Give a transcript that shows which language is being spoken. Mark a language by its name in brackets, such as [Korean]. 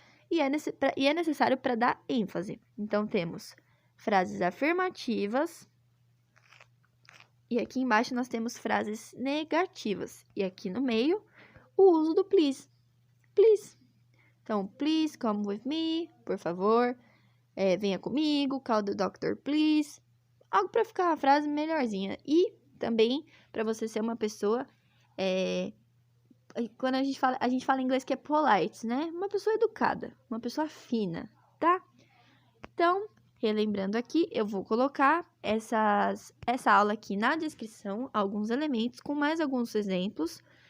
[Portuguese] E é necessário para dar ênfase. Então, temos frases afirmativas. E aqui embaixo nós temos frases negativas. E aqui no meio, o uso do please. [English] Please. Então, please come with me, [Portuguese] por favor. Venha comigo, [English] call the doctor, please. [Portuguese] Algo para ficar a frase melhorzinha. E também para você ser uma pessoa... Quando a gente fala em inglês que é polite, né? Uma pessoa educada, uma pessoa fina, tá? Então, relembrando aqui, eu vou colocar essa aula aqui na descrição, alguns elementos com mais alguns exemplos